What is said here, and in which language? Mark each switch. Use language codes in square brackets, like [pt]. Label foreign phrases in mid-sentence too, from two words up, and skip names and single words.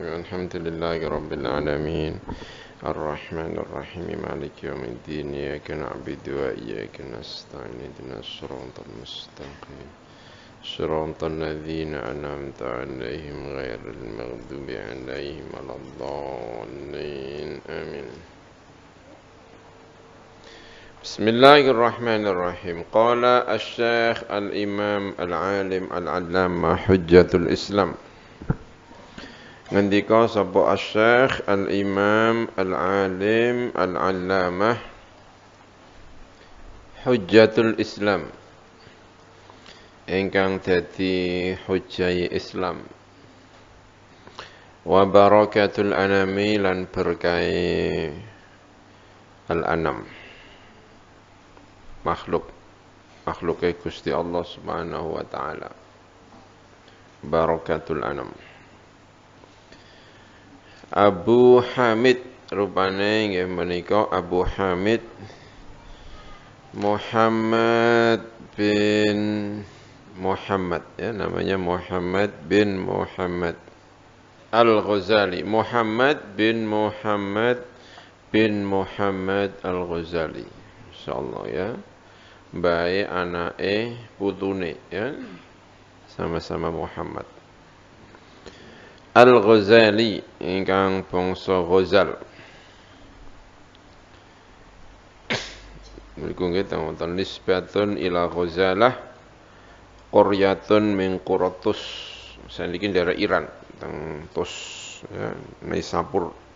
[ar] الحمد لله رب العالمين الرحمن الرحيم مالك يوم الدين إياك نعبد وإياك نستعين اهدنا الصراط المستقيم صراط الذين أنعمت عليهم غير المغضوب عليهم ولا الضالين آمين. بسم الله الرحمن الرحيم. قال الشيخ الإمام العالم العلامة حجة الإسلام. [jv] Ngendika sapa Asy-Syaikh Al-Imam Al-Alim Al-Allamah Hujjatul Islam ingkang dadi hujjai Islam [ar] wa barakatul anami [jv] lan berkahe al-anam makhluke Gusti Allah Subhanahu wa taala. [ar] Barakatul anam. [jv] Abu Hamid rupane nggih menika Abu Hamid Muhammad bin Muhammad, ya, namanya Muhammad bin Muhammad Al-Ghazali. Muhammad bin Muhammad bin Muhammad Al-Ghazali. Insyaallah, ya. Bae anake putune, ya. [id] Sama-sama Muhammad. [jv] Al-Ghazali ingkang bangsa Ghazal. Mriku nggih wonten [ar] nisbatun ila Ghazalah qaryatun min Quratus. [jv] Saniki daerah Iran teng Tus, ya, Naisapur.